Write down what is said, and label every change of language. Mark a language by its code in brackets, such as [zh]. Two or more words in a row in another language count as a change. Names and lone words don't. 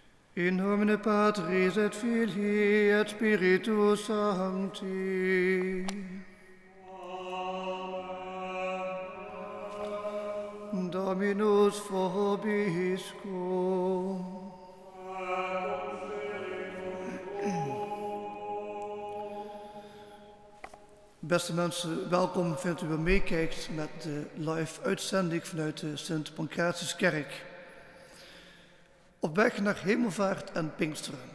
[la] In nomine Patris et Filii et Spiritus Sancti. Amen. Dominus vobiscum. [nl] Beste mensen, welkom. Fijn dat u weer meekijkt met de live uitzending vanuit de Sint Pancratiuskerk. Op weg naar Hemelvaart en Pinksteren.